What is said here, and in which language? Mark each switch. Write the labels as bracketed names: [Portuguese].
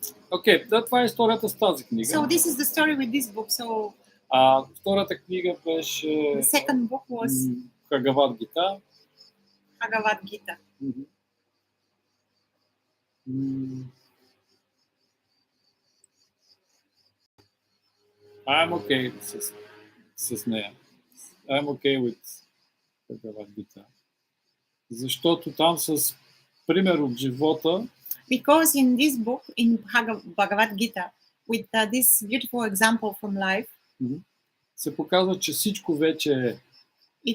[Bulgarian] Okay, това е историята с тази книга. [English] So this is the story with this book. So [Bulgarian] втората книга беше [English] the second book was [Bulgarian] Бхагавад Гита. [English] Bhagavad Gita. I'm okay [Bulgarian] с нея. [English] I'm okay with Bhagavad Gita. [Bulgarian] Защото там с пример от живота. [English] Because in this book, in Bhagavad Gita, with this beautiful example from life, [Bulgarian] се показва, че всичко вече е.